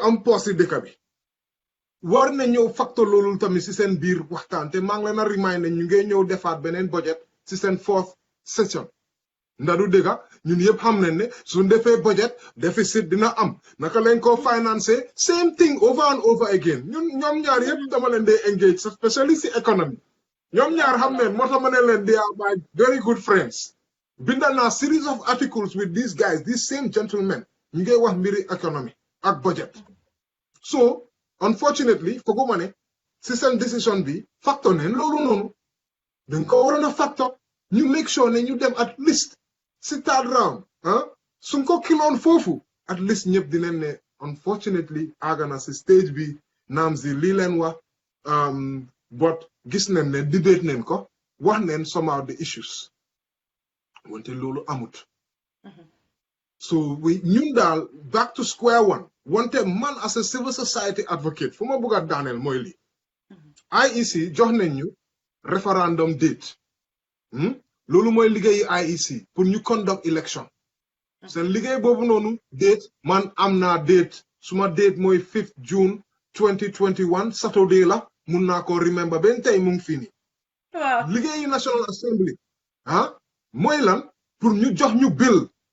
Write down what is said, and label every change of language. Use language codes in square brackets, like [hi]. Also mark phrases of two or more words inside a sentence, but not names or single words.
[wo] am poos si dëkk bi war na ñëw facteur loolu tamit si seen biir waxtaan te maa ngi leen a remind ne ñu ngi ñëw defaat beneen budget si seen [en] fourth session [wo] ndadu dëgga ñun yëpp xam nañ ne suñ defee budget déficit dina am naka leen ko financer [en] same thing over and over again [wo] ñoom ñaar yëpp dama leen dee engage especially si economy ñoom ñaar xam neen moo tax ma ne leen [en] they are my very good friends [wo] bindal naa [en] series of articles with these guys these same gentlemen [wo] ñu ngi wax mbiri economy ak budget so unfortunately fooguma ne si seen décision bi factor neen loolu noonu dañ ko waroon a factor ñu [en] make sure [wo] ne ñu dem [en] at least [wo] si [en] third round [wo] suñ ko kiloon foofu [en] at least [wo] ñëpp dinañ ne unfortunately àgg na si stage bi naam si lii leen wax but gis nañ ne debate nañ ko wax nañ [en] some of the issues [wo] wante loolu amut so ñun daal [en] back to square one [wo] wante man [en] as a civil society advocate [wo] fu ma bëgg a daaneel mooy lii IEC jox nañ ñu referendum date loolu mooy liggéeyu IEC pour ñu [en] conduct election [wo] seen liggéey boobu noonu date man am naa date suma date mooy 5th June 2021 Saturday la mun naa ko remember ben tey mu ngi fii nii liggéeyu National Assembly mooy lan pour ñu jox ñu bill